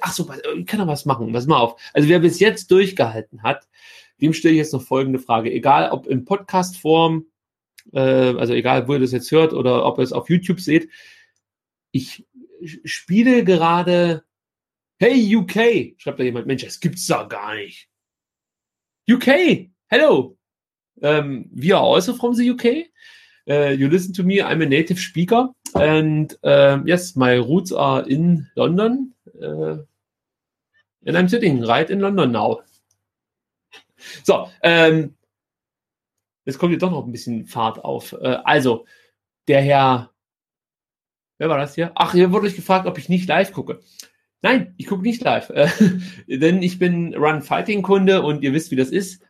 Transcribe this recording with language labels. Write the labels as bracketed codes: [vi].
[de] Ach so, ich kann doch was machen. Pass mal auf. Also wer bis jetzt durchgehalten hat, dem stelle ich jetzt noch folgende Frage. Egal, ob in Podcast-Form, also egal, wo ihr das jetzt hört oder ob ihr es auf YouTube seht, ich spiele gerade, hey UK, schreibt da jemand, Mensch, das gibt's doch gar nicht. [en] UK, hello, we are also from the UK, you listen to me, I'm a native speaker, and yes, my roots are in London, and I'm sitting right in London now. [de] So, jetzt kommt hier doch noch ein bisschen Fahrt auf. Also, der Herr, wer war das hier? Ach, hier wurde ich gefragt, ob ich nicht live gucke. Nein, ich gucke nicht live, denn ich bin Run Fighting Kunde und ihr wisst, wie das ist.